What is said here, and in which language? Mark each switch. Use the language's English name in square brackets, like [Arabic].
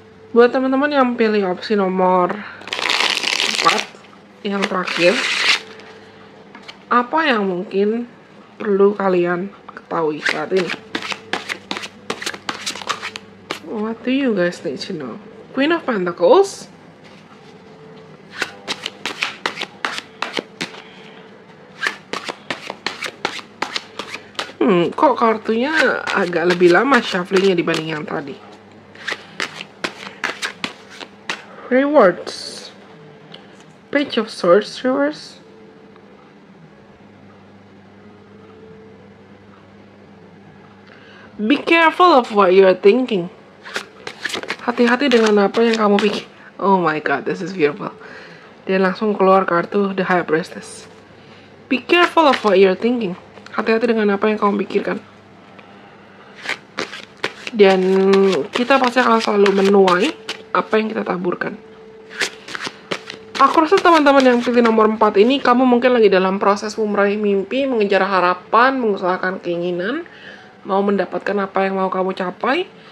[Indonesian] Buat teman-teman yang pilih opsi nomor 4 yang terakhir, apa yang mungkin perlu kalian ketahui saat ini? [English] What do you guys need to know? [Indonesian] Queen of Pentacles, kok kartunya agak lebih lama shufflingnya dibanding yang tadi. [English] Rewards, Page of Swords reverse, be careful of what you are thinking. [Indonesian] Hati-hati dengan apa yang kamu pikir. [English] Oh my god, this is beautiful. [Indonesian] Dan langsung keluar kartu [English] The High Priestess. Be careful of what you are thinking. [Indonesian] Hati-hati dengan apa yang kamu pikirkan. Dan kita pasti akan selalu menuai apa yang kita taburkan. Aku rasa teman-teman yang pilih nomor 4 ini, kamu mungkin lagi dalam proses meraih mimpi, mengejar harapan, mengusahakan keinginan, mau mendapatkan apa yang mau kamu capai.